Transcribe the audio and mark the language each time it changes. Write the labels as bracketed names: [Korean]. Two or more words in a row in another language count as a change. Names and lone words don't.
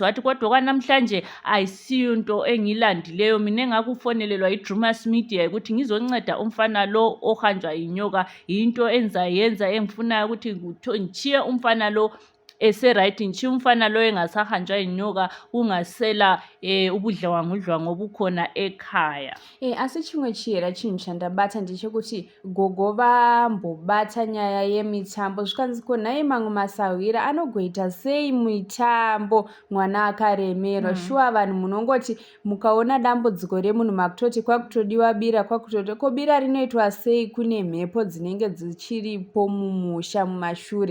[North Ndebele] Wathi kodwa kwanamhlanje ayisiyo into engilandileyo mina engakufonelelwa iDrewmas media ukuthi ngizonceda umfana lo ohanjwa inyoka. Into enzayenza engifunayo ukuthi ngichiye umfana lo right ngishiya umfana lo engasahanjwa inyoka ungasela ubudlwangudlwangu obukhona ekhaya. [Shona] Asichimwe chiyera chinhu chandabata ndechekuti Gogo vambobata nyaya yemitambo zvikanzi ko naye mamwe masawira anogoita sei mitambo mwana akaremerwa. Shuwa vanhu munongoti mukaona dambudziko remunhu makutoti kwakutodiwa bira kwakutoti ko bira rinoitwa sei kune mhepo dzinenge dzichiripo mumusha mumashure.